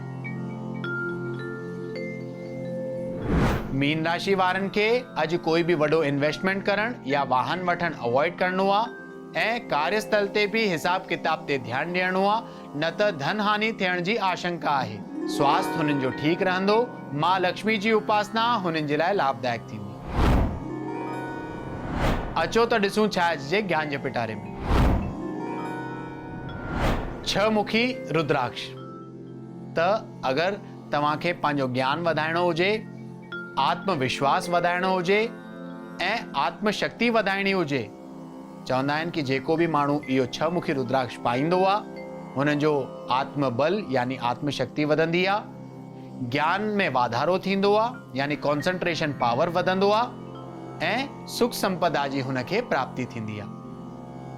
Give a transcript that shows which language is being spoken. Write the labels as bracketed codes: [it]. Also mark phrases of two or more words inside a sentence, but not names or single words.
[sd] मीन राशि वारनि खे अॼु कोई बि वॾो इन्वेस्टमेंट करण या वाहन वठण अवॉइड करणो आहे ऐं कार्यस्थल ते भी हिसाब किताब ते ध्यान ॾियणो आहे, न त धन हानि थियण जी आशंका आहे। स्वास्थ्य हुननि जो ठीक रहंदो। मां लक्ष्मी जी उपासना हुननि जे लाइ लाभदायक थींदी। अचो त ॾिसूं छा अॼु जे ज्ञान जे पिटारे में। छह मुखी रुद्राक्ष। त अगर तव्हांखे पंहिंजो ज्ञान वधाइणो हुजे, आत्मविश्वास वधाइणो हुजे ऐं आत्मशक्ति वधाइणी हुजे, चवंदा आहिनि कि जेको भी माण्हू इहो छह मुखी रुद्राक्ष पाईंदो आहे हुननि जो आत्मबल यानी आत्मशक्ति वधंदी आहे, ज्ञान में वाधारो थींदो आहे यानी [en] concentration power [sd] वधंदो आहे ऐं सुख संपदा जी हुनखे प्राप्ति थींदी आहे।